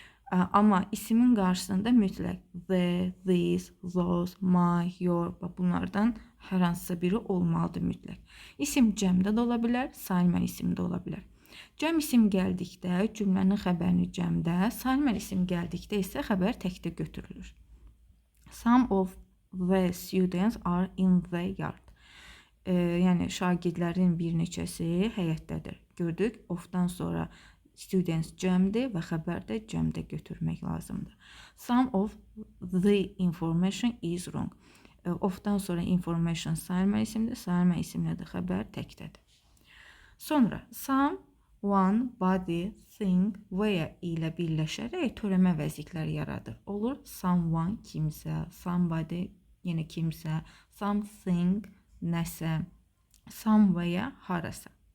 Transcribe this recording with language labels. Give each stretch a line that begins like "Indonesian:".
Azerbaijani: Amma isimin qarşısında mütləq the, these, those, my, your bunlardan hər hansısa biri olmalıdır mütləq. İsim cəmdə də ola bilər, saymən isim də ola bilər. Cəm isim gəldikdə cümlənin xəbərini cəmdə, saymən isim gəldikdə isə xəbər təkdə götürülür.
English: Some of the students are in the yard.
Azerbaijani: Yəni şagirdlərin bir neçəsi həyətdədir. Gördük, ofdan sonra students cəmdir və xəbər də cəmdə götürmək lazımdır.
English: Some of the information is wrong.
Azerbaijani: Ofdan sonra information sayılma isimdir, sayılma isimlə də xəbər təkdədir. Sonra some, one, body, thing və ya ilə birləşərək törəmə vəzikləri yaradır. Olur someone kimsə, somebody yenə kimsə, something nəsə, some və ya harasa.